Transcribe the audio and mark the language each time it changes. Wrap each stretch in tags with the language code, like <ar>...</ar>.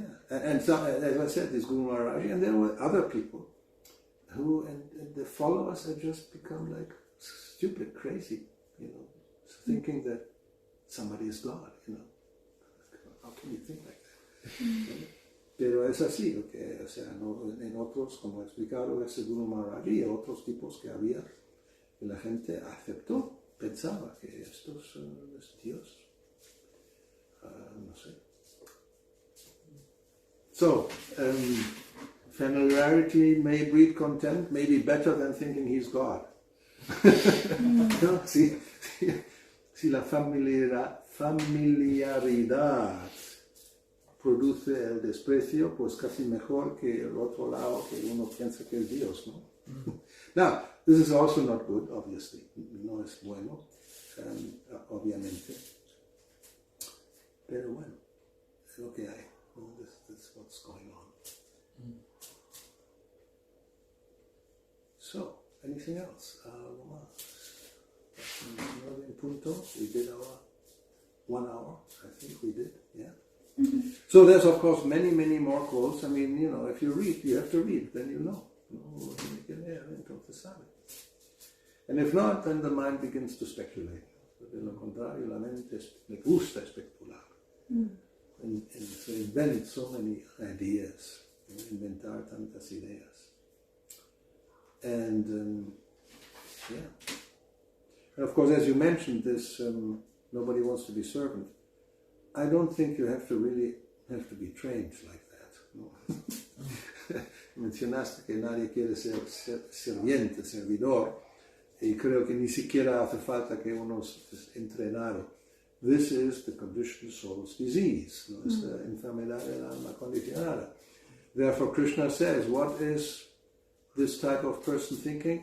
<en>And so, as I said, this Guru Maharaji, and there were other people who, and the followers had just become like stupid, crazy, thinking that somebody is God, How can you think like that?</en> <es>Pero es así, o sea, en otros, como he explicado, ese Guru Maharaji y otros tipos que había, que la gente aceptó, pensaba que esto es Dios. No sé.</es> <en>So, familiarity may breed contempt, may be better than thinking he's God.</en> <es>¿No? Si la familiaridad produce el desprecio, pues casi mejor que el otro lado que uno piensa que es Dios, ¿no?</es> <en>Now, this is also not good, obviously.</en> <es>No es bueno, obviamente. Pero bueno, es lo que hay.</es> <en>That's what's going on. anything else?</en> <es>Algo más. 9 en punto.</es> <en>We did our 1 hour. I think we did. Yeah. Mm-hmm. So there's of course many more quotes. I mean, if you read, you have to read. Then you know.</en> <es>Entonces sabe.</es> <en>And if not, then the mind begins to speculate.</en> <es>De lo contrario, la mente le gusta especular.</es> <en>And so invent so many ideas.</en> <es>Inventar tantas ideas.</es> <en>And and of course, as you mentioned, this nobody wants to be servant. I don't think you have to be trained like that.</en> <es>No? Mencionaste que nadie quiere ser sirviente, servidor, y creo que ni siquiera hace falta que uno es entrenado.</es> <en>This is the conditioned soul's disease, ¿no?</en> <es>Es la enfermedad del alma condicionada.</es> <en>Therefore, Krishna says, what is this type of person thinking?</en>